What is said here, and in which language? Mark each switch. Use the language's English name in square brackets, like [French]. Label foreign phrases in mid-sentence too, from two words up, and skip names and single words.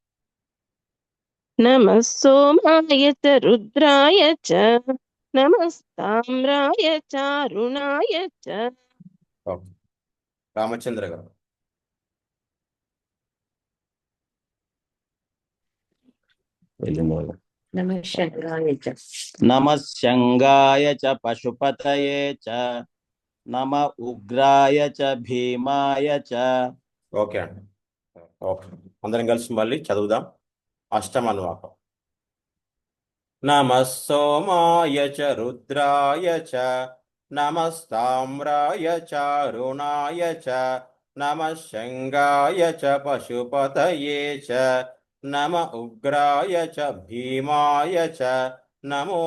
[Sanskrit] నమః సోమాయ చ రుద్రాయ చ నమస్తామ్రాయ చారుణాయ చ. [Telugu] ఓకే, రామచంద్ర గారు. [Sanskrit] నమః శంకరాయ చ नमः शंगाय च पशुपतये च नमः उग्राय च भीमाय च. [Telugu] ఓకే అండి. ఓకే, అందరం కలిసి మళ్ళీ చదువుదాం. అష్టమన్వాకం. [Sanskrit] నమః సోమాయ చ రుద్రాయ చ నమస్తామ్రాయ చారుణాయ చ నమః శంగాయ చ పశుపతయే చ నమ ఉగ్రాయ చ భీమాయ చ నమో